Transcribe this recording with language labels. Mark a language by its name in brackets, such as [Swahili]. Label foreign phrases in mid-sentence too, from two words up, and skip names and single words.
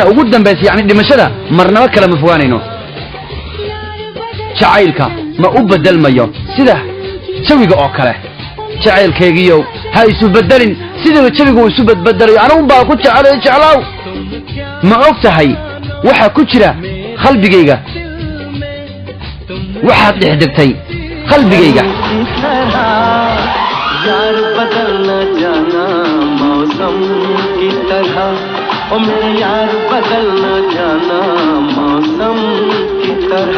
[Somali] ugu dambeysay yani dhimashada marnaba kala ma fogaanayno jacaylka ma u bedelmayo sida jawiga oo kale jacaylkaygiyo ha isu bedelin sida jawigu isu bedelayo anigu baa ku jeclaaw ma og tahay waxa ku jira qalbigayga waxaad dhexdegtay qalbigayga [Hindi] यार बदलना जाना मौसम की तरह ओ मेरे यार बदलना जाना मौसम की तरह